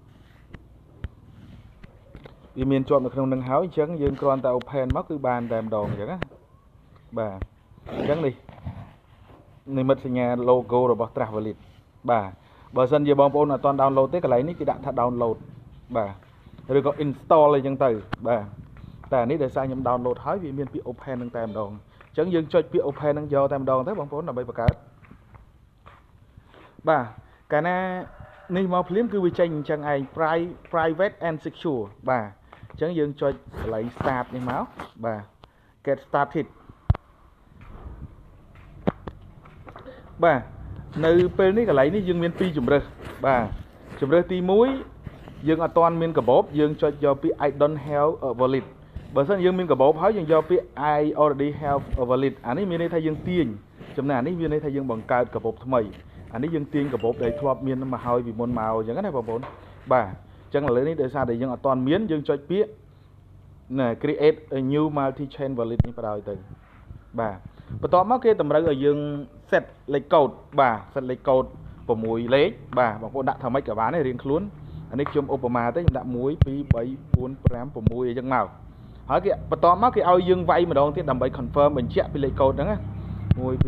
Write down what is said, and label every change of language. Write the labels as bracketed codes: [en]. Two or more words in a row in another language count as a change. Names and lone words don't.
[km] វាមានជាប់នៅក្នុងនឹងហើយអញ្ចឹងយើងគ្រាន់តែ open មកគឺបានតែម្ដងអញ្ចឹងណាបាទអញ្ចឹងនេះនិមិត្តសញ្ញា logo របស់ Trust Wallet បាទបើសិនជាបងប្អូនអត់ទាន់ download ទេកន្លែងនេះគេដាក់ថា download បាទឬក៏ install អីចឹងទៅបាទតែនេះដោយសារខ្ញុំ download ហើយវាមានពាក្យ open នឹងតែម្ដងអញ្ចឹងយើងចុចពាក្យ open នឹងយកតែម្ដងទៅបងប្អូនដើម្បីបង្កើត បាទកាលណានេះមកភ្លាមគឺវាចេញអញ្ចឹងឯង [en] private and secure [km] បាទអញ្ចឹងយើងចុចកន្លែង start នេះមកបាទ [en] get started [km] បាទនៅពេលនេះកន្លែងនេះយើងមាន2ជម្រើសបាទជម្រើសទី1យើងអត់ទាន់មាន កាបូបយើងចុចយកពាក្យ [en] I don't have a wallet [km] បើសិនយើងមានកាបូបហើយយើងយកពាក្យ [en] I already have a wallet [km] អានេះមានន័យថាយើងទាញចំណែកអានេះមានន័យថា យើងបង្កើតកាបូបថ្មីអានេះយើងទាញកាបូបដែលធ្លាប់មានមកហើយពីមុនមកអញ្ចឹងណាបងប្អូនបាទអញ្ចឹងឥឡូវនេះដោយសារតែយើងអត់ទាន់មានយើងចុចពាក្យ [en] create a new multi chain wallet [km] នេះបណ្ដោយទៅបាទបន្ទាប់មកគេតម្រូវឲ្យយើង set លេខកូដបាទ set លេខកូដ6លេខបាទបងប្អូនដាក់ថាម៉េចក៏បានដែររៀងខ្លួនអានេះខ្ញុំឧបមាទេខ្ញុំដាក់1 2 3 4 5 6អីចឹងមកហើយគេបន្ទាប់មកគេឲ្យយើងវាយម្ដងទៀតដើម្បី confirm បញ្ជាក់ពីលេខកូដហ្នឹងណា1 2 3 4 5 6